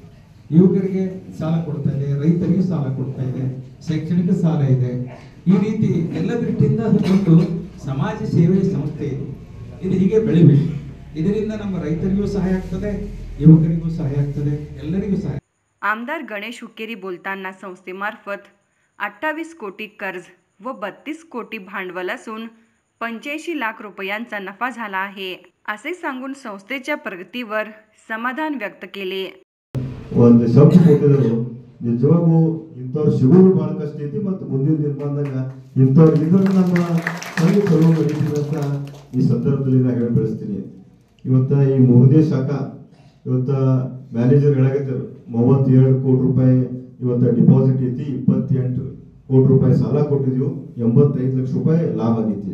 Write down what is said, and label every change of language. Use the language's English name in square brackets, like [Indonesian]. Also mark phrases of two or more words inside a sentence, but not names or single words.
[Kannada] ಯುವಕರಿಗೆ ಸಾಲ ಕೊಡ್ತಾ ಇದೆ, ರೈತರಿಗೆ ಸಾಲ ಕೊಡ್ತಾ ಇದೆ, ಶೈಕ್ಷಣಿಕ ಸಾಲ ಇದೆ. ಈ ರೀತಿ ಎಲ್ಲ ದೃಷ್ಟಿಯಿಂದ ಒಂದು ಸಮಾಜ ಸೇವೆ ಸಂಸ್ಥೆ ಇದೆ. ಇದು ಹೀಗೆ ಬೆಳಿಬೇಕು. ಇದರಿಂದ ನಮ್ಮ ರೈತರಿಗೂ ಸಹಾಯ ಆಗ್ತದೆ, ಯುವಕರಿಗೂ ಸಹಾಯ ಆಗ್ತದೆ, ಎಲ್ಲರಿಗೂ सहाय. [Marathi] आमदार गणेश हुक्केरी बोलताना संस्थेमार्फत 28 कोटी कर्ज व 32 कोटी भांडवल असून 85 लाख रुपयांचा नफा झाला आहे असे सांगून संस्थेच्या प्रगतीवर समाधान व्यक्त केले. [Kannada] ಒಂದು ಶಬ್ದ ಕೊಟ್ಟಿದ್ರು. ನಿಜವಾಗೂ ಇಂಥವ್ರು ಸಿಗೋದು ಬಹಳ ಕಷ್ಟ ಐತಿ. ಮತ್ತು ಮುಂದಿನ ದಿನಮಾನದಾಗ ಇಂಥವ್ರು ಇದ್ರೆ ನಮ್ಮ ಸಂಘ ಚಲೋ ನಡೀತದೆ ಅಂತ ಈ ಸಂದರ್ಭದಲ್ಲಿ ನಾ ಹೇಳಿ ಬೆಳೆಸ್ತೀನಿ. ಇವತ್ತ ಈ 3ನೇ ಶಾಖಾ ಇವತ್ತ ಮ್ಯಾನೇಜರ್ ಹೇಳಾಕತ್ತಾರೆ 32 ಕೋಟಿ ರೂಪಾಯಿ ಇವತ್ತ ಡಿಪಾಸಿಟ್ ಐತಿ, 28 ಕೋಟಿ ರೂಪಾಯಿ ಸಾಲ ಕೊಟ್ಟಿದ್ವು, 85 ಲಕ್ಷ ರೂಪಾಯಿ ಲಾಭ ಆಗೈತಿ.